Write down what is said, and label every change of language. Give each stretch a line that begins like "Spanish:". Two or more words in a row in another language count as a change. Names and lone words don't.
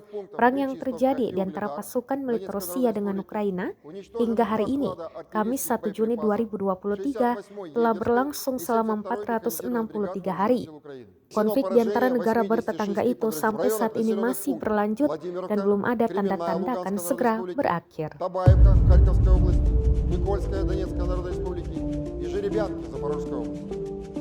Indonesian: Perang yang terjadi di antara pasukan milik Rusia dengan Ukraina hingga hari ini, Kamis 1 Juni 2023, telah berlangsung selama 463 hari. Konflik di antara negara bertetangga itu sampai saat ini masih berlanjut dan belum ada tanda-tanda akan segera berakhir.
Russian: Табаевка Харьковской области, Никольская Донецкой Народной Республики и Жеребянки Запорожской области.